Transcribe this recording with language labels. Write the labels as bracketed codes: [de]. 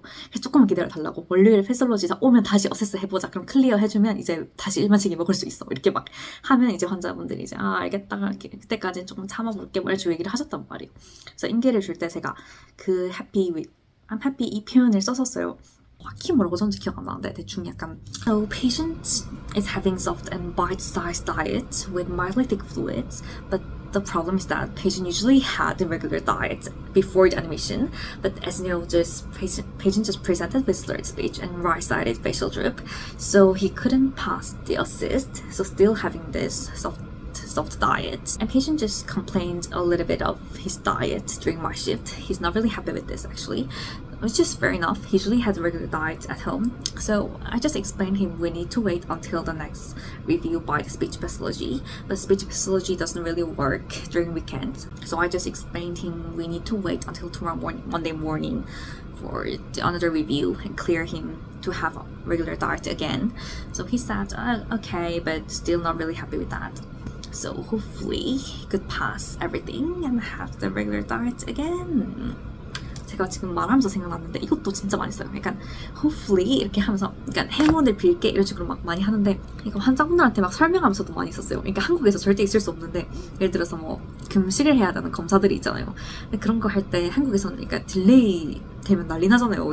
[ko] 그래서 조금만 기다려달라고. 월요일에 패솔로지사 오면 다시 어세스 해보자. 그럼 클리어 해주면 이제 다시 일반식이 먹을 수 있어. 이렇게 막 하면 이제 환자분들이 이제 알겠다. 이렇게 그때까지 조금 참아볼게. 뭐 이렇게 얘기를 하셨단 말이에요. 그래서 인계를 줄 때 제가 그 [en] I'm happy [ko] 이 표현을 썼었어요. 정확히 뭐라고 전지 기억 안 나는데 대충 약간 So [en] patient is having soft and bite-sized diet with mildly thick fluids, but the problem is that patient usually had a regular diet before the admission, but as you know, patient just presented with slurred speech and right-sided facial droop, so he couldn't pass the assist, so still having this soft diet. And patient just complained a little bit of his diet during my shift. He's not really happy with this actually. Which is fair enough. He usually has a regular diet at home. So I just explained him we need to wait until the next review by the speech pathology. But speech pathology doesn't really work during weekends. So I just explained him we need to wait until tomorrow morning, Monday morning for another review and clear him to have a regular diet again. So he said, okay, but still not really happy with that. So hopefully he could pass everything and have the regular diet again. [ko] 제가 지금 말하면서 생각났는데 이것도 진짜 많이 써요. 약간 hopefully 이렇게 하면서 그러니까 행운을 빌게 이런 식으로 막 많이 하는데 이거 환자분들한테 막 설명하면서도 많이 썼어요. 그러니까 한국에서 절대 있을 수 없는데 예를 들어서 뭐 금식을 해야 되는 검사들이 있잖아요. 근데 그런 거 할 때 한국에서는 그러니까 딜레이 되면 난리 나잖아요.